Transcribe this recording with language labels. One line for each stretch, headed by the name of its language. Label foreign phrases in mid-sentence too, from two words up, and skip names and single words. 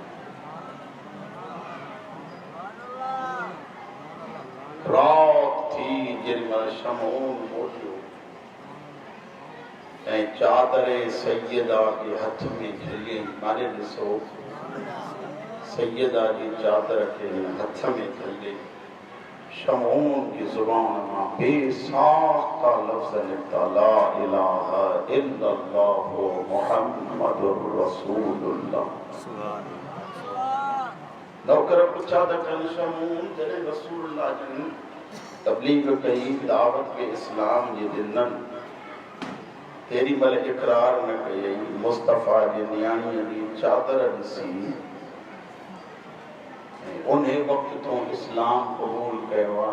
Sindhi: रात थी जेॾीमहिल शमऊन मोटियो ऐं चादर सैयदा के हथ में झली मारे ॾिसो, सैयदा जी चादर के हथ में झली शमऊन की जुबान मां बेसाख्ता लफ्ज़ निकता,
Arabic: لا إله إلا الله محمد رسول الله.
Sindhi: नौकर पूछा त कन शमऊन जॾहिं रसूलुल्लाह जन तबलीग कई, दावत के इस्लाम जी ॾिननि, तेरी मल इकरार न कई। मुस्तफ़ा जी नियाणीअ जी चादर ॾिसी उन वक़्त तो इस्लाम क़बूल कयो आहे।